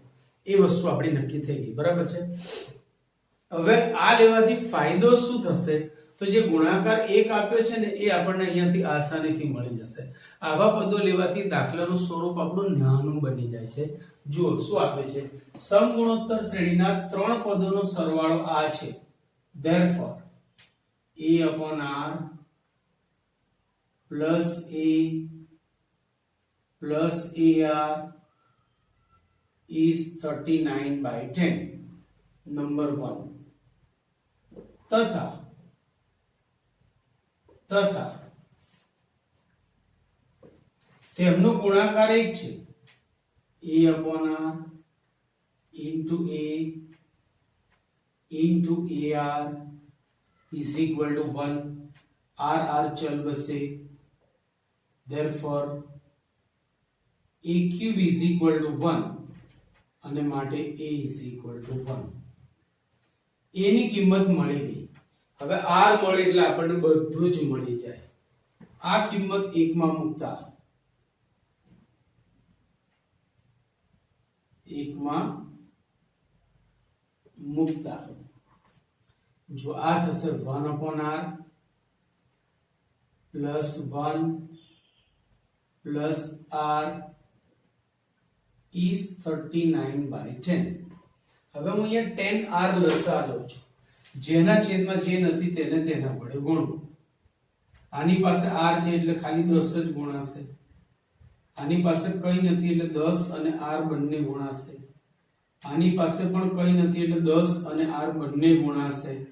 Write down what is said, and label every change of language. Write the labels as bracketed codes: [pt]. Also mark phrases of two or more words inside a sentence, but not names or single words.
[gu] એ વસ્તુ આપણી નક્કી થઈ ગઈ. બરાબર છે. હવે આ લેવાથી ફાયદો શું થશે? તો જે ગુણાકાર 1 આપ્યો છે ને એ આપણને અહીંયાથી આસાનીથી મળી જશે. આવા પદો લેવાથી દાખલાનું સ્વરૂપ આપણું નાનું બની જાય છે. જુઓ શું આપે છે, સમગુણોત્તર શ્રેણીના 3 પદોનો સરવાળો આ છે. [en] therefore a upon r plus a plus ar is 39/10 number 1 [gu] તથા તેમનો ગુણાકાર 1 છે. [en] a upon r into a into ar is equal to 1. r चल बसे, therefore a cube is equal to 1 [gu] અને માટે [en] a is equal to 1. [gu] a ની કિંમત મળી ગઈ. હવે r મળે એટલે આપણને બધું જ મળી જાય. આ કિંમત 1 માં મૂકતા 1 માં મૂકતા જો આ થશે [en] 1 upon r plus 1 plus r is 39/10. [gu] હવે હું અહીંયા 10r લસા લઉં છું. જેના છેદમાં જે નથી તેને તેના વડે ગુણો. આની પાસે r છે એટલે ખાલી 10 જ ગુણાશે. આની પાસે કંઈ નથી એટલે 10 અને r બંને ગુણાશે. આની પાસે પણ કંઈ નથી એટલે 10 અને r બંને ગુણાશે.